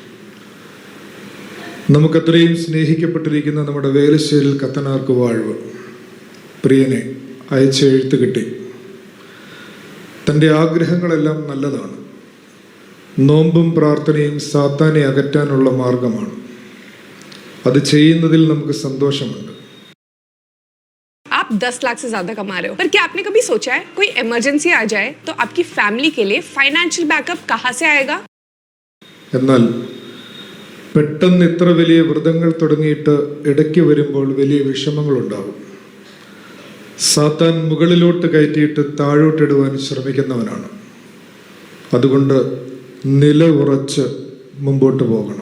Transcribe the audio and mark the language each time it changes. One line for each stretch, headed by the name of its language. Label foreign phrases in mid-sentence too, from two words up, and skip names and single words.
Malayalam: നമുക്കത്രയും സ്നേഹിക്കപ്പെട്ടിരിക്കുന്ന നമ്മുടെ വേലശ്ശേരിൽ കത്തനാർക്ക് വാഴ്വ് പ്രിയനെ അയച്ച എഴുത്ത് കിട്ടി. തൻ്റെ ആഗ്രഹങ്ങളെല്ലാം നല്ലതാണ്. നോമ്പും പ്രാർത്ഥനയും സാത്താനെ അകറ്റാനുള്ള മാർഗമാണ്. അത് ചെയ്യുന്നതിൽ നമുക്ക് സന്തോഷമുണ്ട്.
Hindi: आप 10 लाख से ज्यादा कमा रहे हो, पर क्या आपने कभी सोचा है कोई इमरजेंसी आ जाए तो आपकी फैमिली के लिए
English: financial backup
Hindi: कहां से आएगा?
Malayalam: എന്നാൽ പെട്ടെന്ന് ഇത്ര വലിയ വ്രതങ്ങൾ തുടങ്ങിയിട്ട് ഇടയ്ക്ക് വരുമ്പോൾ വലിയ വിഷമങ്ങളുണ്ടാകും. സാത്താൻ മുകളിലോട്ട് കയറ്റിയിട്ട് താഴോട്ടിടുവാൻ ശ്രമിക്കുന്നവനാണ്. അതുകൊണ്ട് നില ഉറച്ച് മുമ്പോട്ട് പോകണം.